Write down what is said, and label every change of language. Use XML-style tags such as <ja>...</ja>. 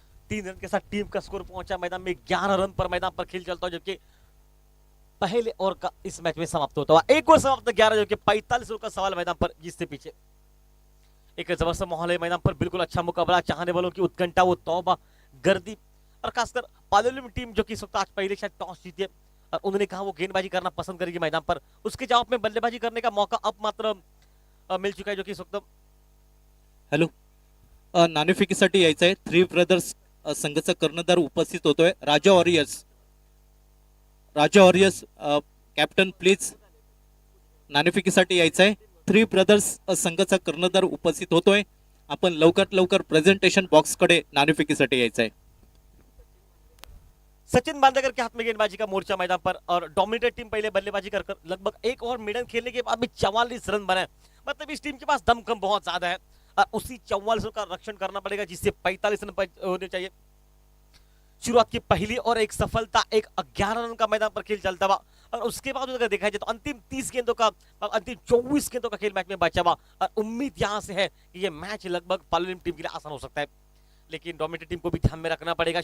<hi>3 run के साथ team का स्कोर पहुंचा मैदान में 11 रन पर मैदान पर खेल चलता है, जबकि पहले ओवर का इस मैच में समाप्त होता हुआ एक ओवर समाप्त 11, जो कि 45 रन का सवाल मैदान पर, जिससे पीछे एक जबरदस्त माहौल है मैदान पर, बिल्कुल अच्छा मुकाबला, चाहने वालों की उत्कंठा, वो तौबा गर्दी, और खासकर पालोलिम टीम जो कि इस वक्त आज पहले शायद टॉस जीती है और उन्होंने कहा वो गेंदबाजी करना पसंद करेगी मैदान पर, उसके जवाब में बल्लेबाजी करने का मौका अब मात्र मिल चुका है, जो कि इस वक्त</hi> <mr>हॅलो, नाणेफेकीसाठी यायचं आहे. थ्री ब्रदर्स संघाचा कर्णधार उपस्थित होतोय. राजा वॉरियर्स कॅप्टन प्लीज नाणेफेकीसाठी यायचं आहे. थ्री ब्रदर्स संघाचा कर्णधार उपस्थित होतोय. आपण लवकरात लवकर प्रेझेंटेशन बॉक्सकडे नाणेफेकीसाठी यायचं आहे.</mr> <hi>सचिन बांदेकर के हाथ में गेंदबाजी का मोर्चा मैदान पर, और डोमिनेटेड टीम पहले बल्लेबाजी कर लगभग एक ओवर मिडन खेलने के बाद भी 44 रन बनाए, मतलब इस टीम के पास दमखम बहुत ज्यादा है और उसी 44 रन का रक्षण करना पड़ेगा, जिससे 45 रन होने चाहिए। शुरुआत की पहली और एक सफलता, एक 11 रन का मैदान पर खेल चलता हुआ, और उसके बाद अगर देखा जाए तो अंतिम 30 गेंदों का, अंतिम 24 गेंदों का खेल मैच में बचा हुआ, और उम्मीद यहां से है कि ये मैच लगभग पालोलिम टीम के लिए आसान हो सकता है, लेकिन डोमिनेटेड टीम को भी ध्यान में रखना पड़ेगा।</hi>